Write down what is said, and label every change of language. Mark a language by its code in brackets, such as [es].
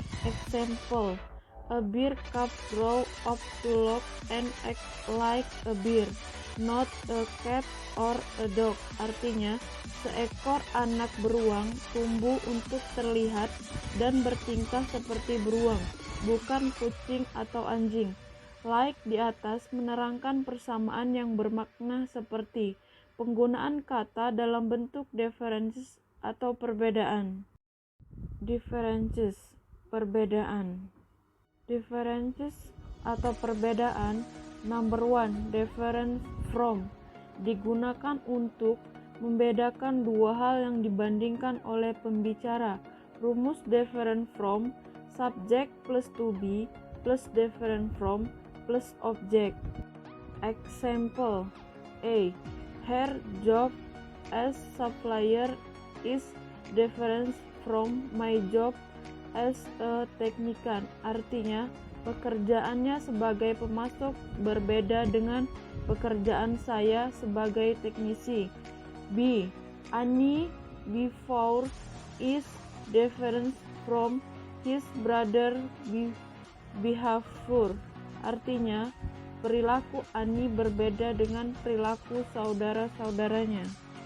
[en] Example, a bear cub grow up to look and act like a bear, not a cat or a dog. [id] Artinya, seekor anak beruang tumbuh untuk terlihat dan bertingkah seperti beruang, bukan kucing atau anjing. Like di atas menerangkan persamaan yang bermakna seperti penggunaan kata dalam bentuk differences atau perbedaan. Differences, perbedaan. Differences atau perbedaan. [en] Number 1, different from. [id] Digunakan untuk membedakan dua hal yang dibandingkan oleh pembicara. [en] Rumus different from, subject plus to be plus different from plus object. Example A. Her job as supplier is different from my job as a technician. [id] Artinya, pekerjaannya sebagai pemasok berbeda dengan pekerjaan saya sebagai teknisi. B. [en] Ani before is different from his brother behavior. [id] Artinya, perilaku Ani berbeda dengan perilaku saudara-saudaranya.